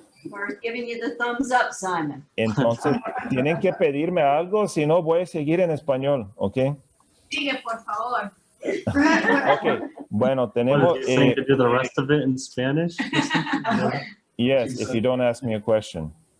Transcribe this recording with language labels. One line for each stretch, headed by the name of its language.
English: We're giving you the thumbs up, Simon.
Spanish: Entonces, tienen que pedirme algo, si no, voy a seguir en español, ¿ok? Sigue, por favor. Ok, bueno, tenemos...
English: What, saying to do the rest of it in Spanish? Yes, if you don't ask me a question.